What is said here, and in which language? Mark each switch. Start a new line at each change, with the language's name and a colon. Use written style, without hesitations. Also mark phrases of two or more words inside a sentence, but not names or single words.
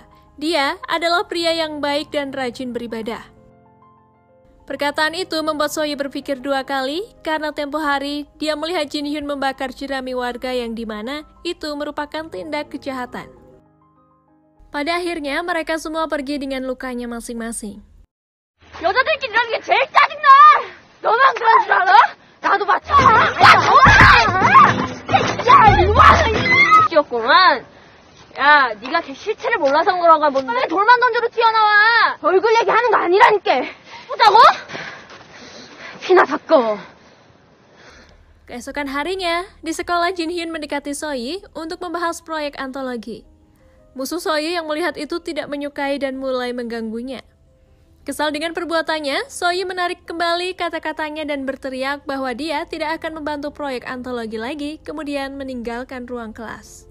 Indonesian: Dia adalah pria yang baik dan rajin beribadah. Perkataan itu membuat Soyi berpikir dua kali karena tempo hari dia melihat Jin Hyun membakar jerami warga yang dimana itu merupakan tindak kejahatan. Pada akhirnya mereka semua pergi dengan lukanya masing-masing.
Korean: 여자들끼리라는 게 제일 짜증나! 너만 그런 줄 알아? 나도 마찬가지야! 야, 너만! 야, 이놈아! 씨였구만. 야, 네가 걔 실체를 몰라서 그런가 뭔데? 왜 돌만 던져도 튀어나와? 얼굴 얘기하는 거 아니라니까! 보자고? 피나 닦어.
Indonesian: Keesokan harinya, di sekolah Jin Hyun mendekati Soyi untuk membahas proyek antologi. Musuh Soyi yang melihat itu tidak menyukai dan mulai mengganggunya. Kesal dengan perbuatannya, Soyi menarik kembali kata-katanya dan berteriak bahwa dia tidak akan membantu proyek antologi lagi, kemudian meninggalkan ruang kelas.